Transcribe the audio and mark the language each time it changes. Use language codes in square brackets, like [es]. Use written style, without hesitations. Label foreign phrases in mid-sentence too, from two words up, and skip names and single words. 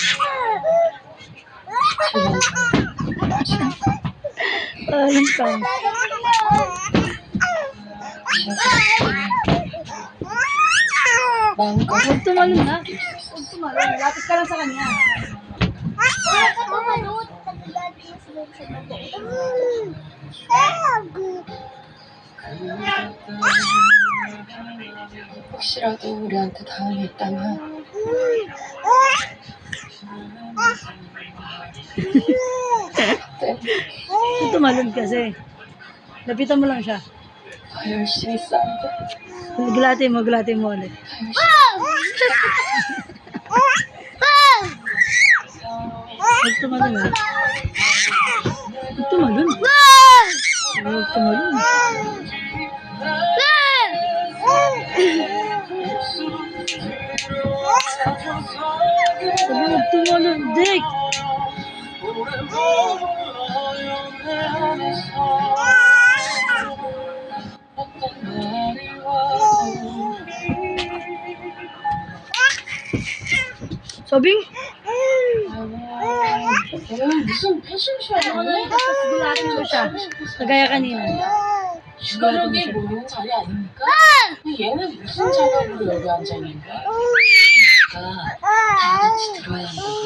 [tl] Ayun ka. Huwag tumalon na. Huwag tumalon. Lapit ka lang sa kanya. [ko] 혹시라도 우리한테 다음이 있다면 [tl] Huwag tumalon kasi. Lapitan mo lang siya. [ko] 더 열심히 싸우고 [tl] Gulatin mo ulit. Huwag tumalon ha. Huwag tumalon. Huwag tumalon. Sabi huwag tumalon, Dick. Sabing? [ko] 얘는 무슨 패션쇼야? [tl] Tapos gulatin mo siya. Kagaya kanina. [ko] 주가력이 모이는 자리 아닙니까? 근데 얘는 무슨 자격으로 여기 앉아있는 거야? 그러니까 다 같이 들어야 한다.